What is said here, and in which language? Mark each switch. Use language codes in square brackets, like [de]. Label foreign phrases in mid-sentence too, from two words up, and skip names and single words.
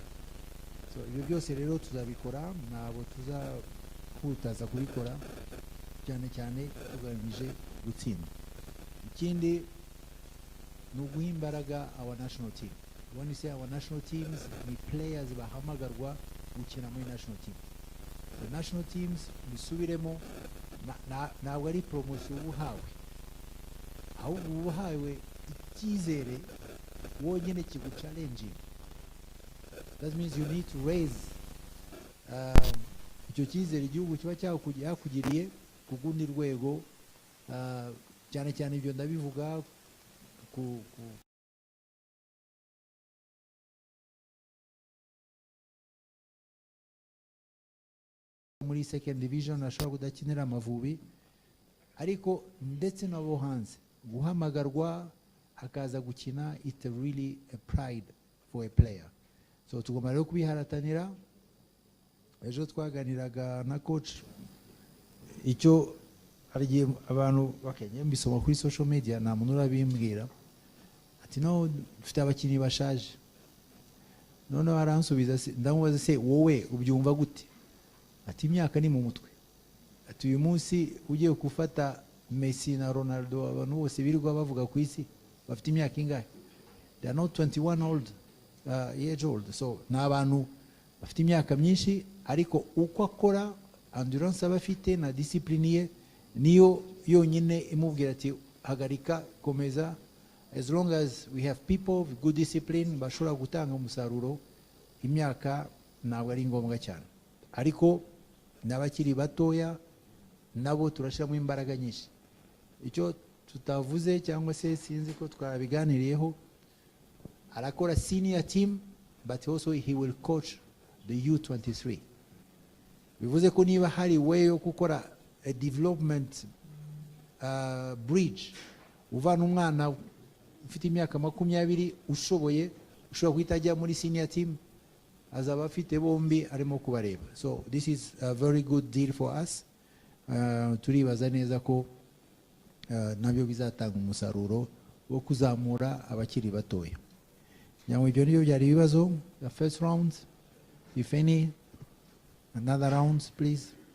[rw] So ibyo byose rero tuzabikora, nabo tuzahutaza kubikora, cyane cyane tugamije gutsinda. Ikindi ni uguha imbaraga [en] our national team. When you say our national teams, [rw] ni players bahamagarwa gukina muri [en] national team. The national teams [rw] bisubiremo ntabwo ari promotion ubuhawe, ahubwo ubuhawe icyizere wonyine kiguchallenging. [en] That means you need to raise [rw] icyo cyizere igihugu kiba cyakugiriye ku gundi rwego, cyane cyane ibyo ndabivuga muri second division ashobora kudakinira Amavubi, ariko ndetse nabo hanze guhamagarwa akaza gukina, [en] it's really a pride for a player. [rw] So tugomba rero kubiharatanira. Ejo twaganiraga na coach, icyo arigiye abantu bakenye mbisoma kuri [en] social media, [rw] nta muntu urabimbwira ati no dufite abakinnyi bashaje. None aransubiza, ndamubaza se wowe ubyumva gute? Ati imyaka ni mu mutwe. Ati uyu munsi ugiye gufata Messi na Ronaldo, abantu bose birirwa bavuga ku isi bafite imyaka ingahe? [en] They are not 21 years old. [rw] So ni abantu bafite imyaka myinshi, ariko uko akora, endurance aba afite na discipline ye niyo yonyine imubwira ati hagarika, komeza. [en] As long as we have people with good discipline [rw] bashobora gutanga umusaruro, imyaka ntabwo ari ngombwa cyane. Ariko n'abakiri batoya nabo turashiramo imbaraga nyinshi. Icyo tutavuze cyangwa se sinzi ko twabiganiriyeho, arakora [en] senior team, but also he will coach the U23. [rw] Bivuze ko niba hari way yo gukora [en] a development bridge, [rw] uvana umwana ufite imyaka 20 ushoboye, ushobora guhita ajya muri [en] senior team, [rw] azaba afite bombi arimo kubareba. [en] So this is a very good deal for us. [rw] Turibaza neza ko nabyo bizatanga umusaruro wo kuzamura abakiri batoya. Nyamwe ibyo niyo byari ibibazo. [en] The first round, if any, another rounds please.